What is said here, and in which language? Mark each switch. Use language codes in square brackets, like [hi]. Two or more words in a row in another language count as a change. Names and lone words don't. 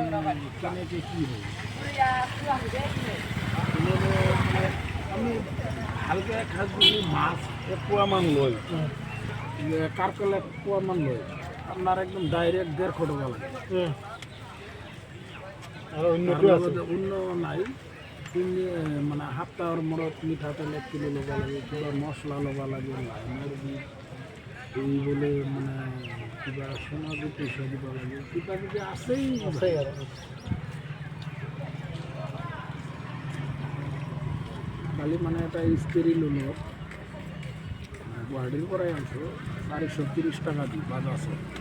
[as] কেনেকে কি হয় আমি ভালকে খাস যদি মাছ 1 পোয়া মান লই কারকলে 1 পোয়া মান লই আপনার একদম ডাইরেক্ট 150 টাকা লাগে আর অন্য নাই মানে সপ্তাহর মূৰত মিঠাতেল 1 কিলো ল'ব লাগে কিবা মছলা ল'ব লাগে লাইনৰ বিল এই বলে মানে কিবা সোণালী পইচা দিব লাগে কিবা কিবি আছেই আৰু কালি মানে এটা ইস্ত্রি ল'লো গুৱাহাটীৰ পৰাই আনছোঁ 430 টাকা দি বাজাজৰ